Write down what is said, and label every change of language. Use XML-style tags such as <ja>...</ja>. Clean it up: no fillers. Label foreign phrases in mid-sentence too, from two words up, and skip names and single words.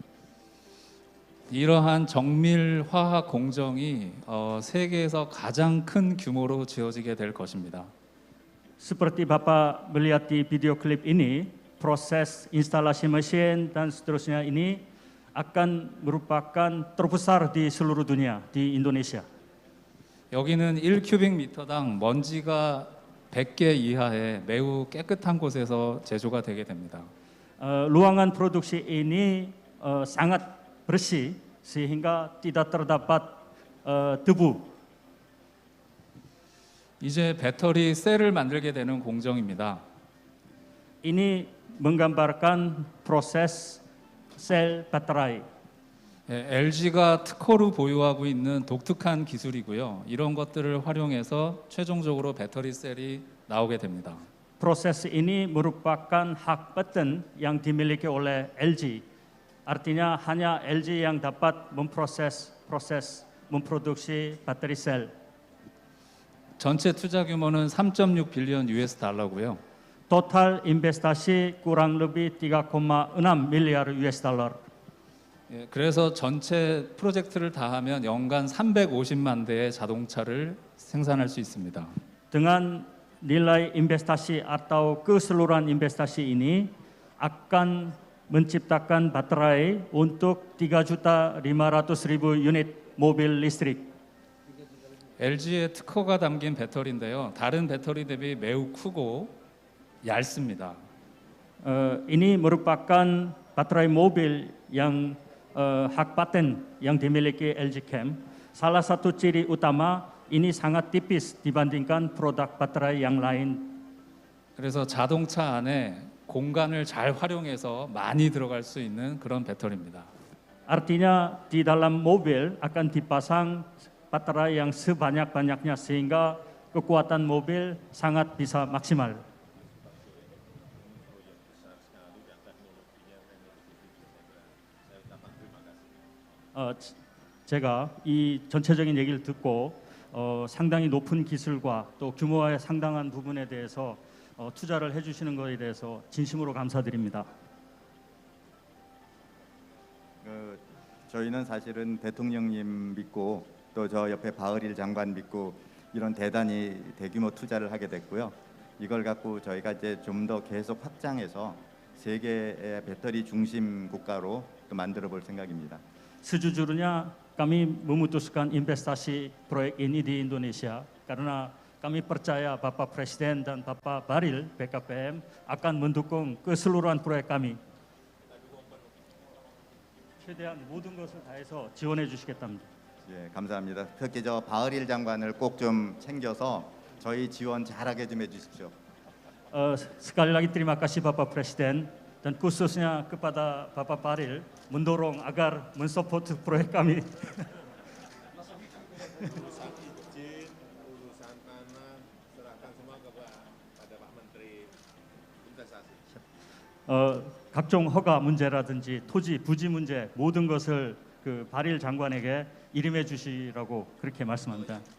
<ko>이러한 정밀 화학 공정이 세계에서 가장 큰 규모로 지어지게 될 것입니다.</ko> <id>Seperti Bapak melihat di video klip ini, proses instalasi mesin dan seterusnya ini akan merupakan terbesar di seluruh dunia, di Indonesia.</id> <ko>여기는 1큐빅미터당 먼지가 100개 이하의 매우 깨끗한 곳에서 제조가 되게 됩니다.</ko> <id>Ruangan produksi ini sangat bersih sehingga tidak terdapat debu.</id> <ko>이제 배터리 셀을 만들게 되는 공정입니다.</ko> <id>Ini menggambarkan proses sel baterai.</id> <ko>LG가 특허로 보유하고 있는 독특한 기술이고요. 이런 것들을 활용해서 최종적으로 배터리 셀이 나오게 됩니다.</ko> <id>Proses ini merupakan hak paten yang dimiliki oleh LG. Artinya hanya LG yang dapat memproduksi bateri sel.</id> <ko>전체 투자 규모는 3.6 빌리언 US 달러고요.</ko> <id>Total investasi kurang lebih 3,6 miliar</id> <en>US dollar.</en> <ko>그래서 전체 프로젝트를 다 하면 연간 350만 대의 자동차를 생산할 수 있습니다.</ko> <id>Dengan nilai investasi atau keseluruhan investasi ini akan menciptakan baterai untuk 3.500.000 unit mobil listrik.</id> <ko>LG의 특허가 담긴 배터리인데요. 다른 배터리 대비 매우 크고 얇습니다.</ko> <id>Ini merupakan baterai mobil yang hak paten yang dimiliki LG Chem. Salah satu ciri utama ini sangat tipis dibandingkan produk baterai yang lain.</id> <ko>그래서 자동차 안에 공간을 잘 활용해서 많이 들어갈 수 있는 그런 배터리입니다.</ko> <id>Artinya di dalam mobil akan dipasang baterai yang sebanyak-banyaknya sehingga kekuatan mobil sangat bisa maksimal.</id> <ko>제가 이 전체적인 얘기를 듣고 상당히 높은 기술과 또 규모의 상당한 부분에 대해서 투자를 해주시는 것에 대해서 진심으로 감사드립니다. 저희는 사실은 대통령님 믿고 또 저 옆에 바흐릴 장관 믿고 이런 대단히 대규모 투자를 하게 됐고요. 이걸 갖고 저희가 이제 좀 더 계속 확장해서 세계의 배터리 중심 국가로 또 만들어 볼 생각입니다.</ko> <id>Sejujurnya kami memutuskan investasi proyek ini di Indonesia karena kami percaya Bapak Presiden dan Bapak Bahlil BKPM akan mendukung keseluruhan proyek kami.</id> <ko>최대한 모든 것을 다해서 지원해 주시겠답니다. 예, 감사합니다. 특히 저 바흐릴 장관을 꼭 좀 챙겨서 저희 지원 잘하게 좀 해주십시오.</ko> <id>Sekali lagi terima kasih Bapak Presiden dan khususnya kepada Bapak Bahlil mendorong agar mensupport proyek kami.</id> <ko>각종 허가 문제라든지 토지 부지 문제 모든 것을 그 바릴 장관에게 이름해 주시라고 그렇게 말씀합니다.</ko>